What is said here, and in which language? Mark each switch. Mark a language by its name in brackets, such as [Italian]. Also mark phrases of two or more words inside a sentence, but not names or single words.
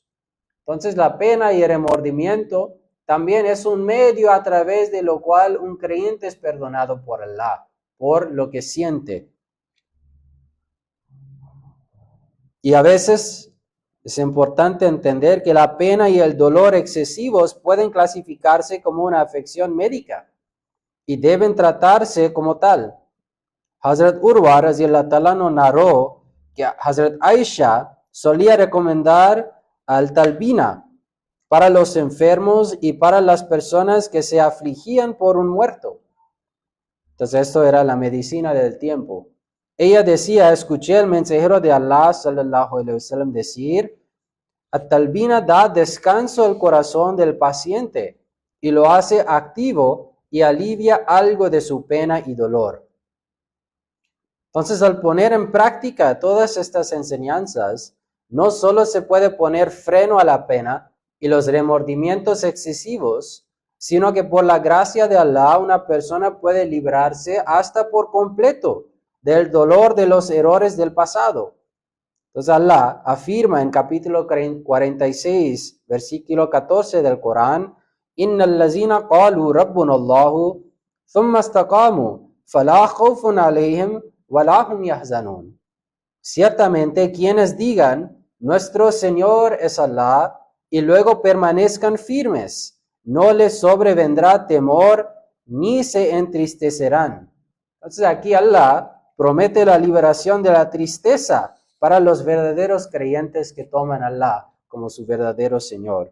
[Spanish] Entonces la pena y el remordimiento también es un medio a través de lo cual un creyente es perdonado por Allah, por lo que siente. Y a veces es importante entender que la pena y el dolor excesivos pueden clasificarse como una afección médica y deben tratarse como tal. Hazrat Urwa [Arabic] رضي الله تعالى [Spanish] narró que Hazrat Aisha solía recomendar al talbina, para los enfermos y para las personas que se afligían por un muerto. Entonces esto era la medicina del tiempo. Ella decía, escuché al mensajero de Allah, [Arabic] صلى الله عليه وسلم, [Spanish] decir, At-talbina da descanso al corazón del paciente y lo hace activo y alivia algo de su pena y dolor. Entonces, al poner en práctica todas estas enseñanzas, no solo se puede poner freno a la pena y los remordimientos excesivos, sino que por la gracia de Allah una persona puede librarse hasta por completo del dolor de los errores del pasado. Entonces Allah afirma en capítulo 46, versículo 14 del Corán, [Arabic] إن الذين قالوا ربنا الله ثم استقاموا فلا خوف عليهم ولا هم يحزنون. [Spanish] Ciertamente quienes digan, nuestro Señor es Allah, y luego permanezcan firmes, no les sobrevendrá temor ni se entristecerán. Entonces aquí Allah promete la liberación de la tristeza para los verdaderos creyentes que toman a Allah como su verdadero Señor.